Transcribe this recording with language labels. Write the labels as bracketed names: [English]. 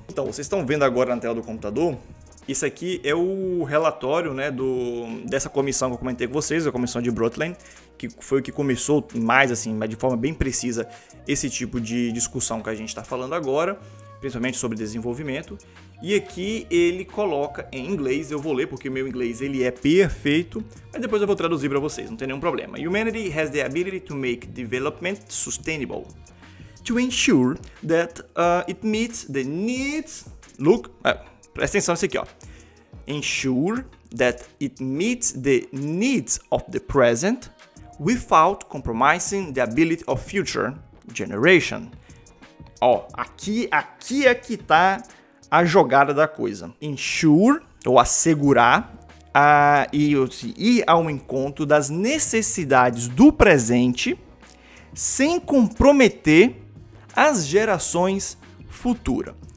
[Portuguese] Então, vocês estão vendo agora na tela do computador, isso aqui é o relatório, né, dessa comissão que eu comentei com vocês, a comissão de Brundtland, que foi o que começou mais assim, mas de forma bem precisa, esse tipo de discussão que a gente está falando agora, principalmente sobre desenvolvimento. E aqui ele coloca em inglês, eu vou ler porque o meu inglês ele é perfeito, mas depois eu vou traduzir para vocês, não tem nenhum problema. [English] Humanity has the ability to make development sustainable, to ensure that it meets the needs... [Portuguese] Presta atenção nisso aqui, ó. [English] Ensure that it meets the needs of the present without compromising the ability of future generation. [Portuguese] Ó, aqui é que tá a jogada da coisa. Ensure, ou assegurar, e ir ao encontro das necessidades do presente sem comprometer as gerações futuras.